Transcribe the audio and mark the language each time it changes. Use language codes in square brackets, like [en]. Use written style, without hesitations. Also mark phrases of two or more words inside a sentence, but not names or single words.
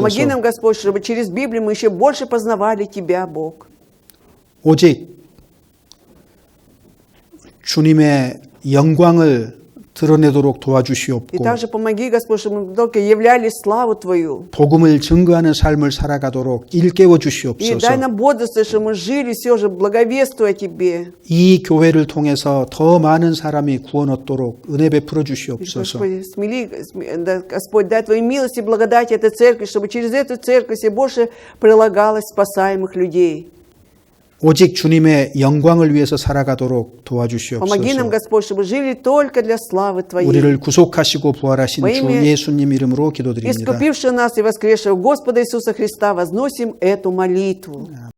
[ru] Помоги нам, Господь, чтобы через Библию мы еще больше познавали Тебя, Бог. [ko] 오직 주님의 영광을 드러내도록 [ru] И [ko] 도와주시옵고 [ru] также помоги, Господь, чтобы мы только являли славу Твою. [ko] 복음을 증거하는 삶을 살아가도록 일깨워 [ru] И дай [ko] 주시옵소서. [ru] нам бодрствовать, чтобы мы жили все же благовествуя Тебе. [ko] 이 교회를 통해서 더 많은 사람이 구원 얻도록 은혜 베풀어 [ru] И, [ko] 주시옵소서. [ru] Господь, дай Твоей милости и благодати этой церкви, чтобы через эту церковь все больше прилагалось спасаемых людей. [ko] 오직 주님의 영광을 위해서 살아가도록 [ru] Помоги нам, [ko] 도와주시옵소서. [ru] Господь, чтобы жили только для славы Твоей. [ko] 우리를 구속하시고 부활하신 [ru] Во [ko] 주 [ru] имя [ko] 예수님 이름으로 기도드립니다. [ru] Искупившего нас и воскресшего Господа Иисуса Христа, возносим эту молитву.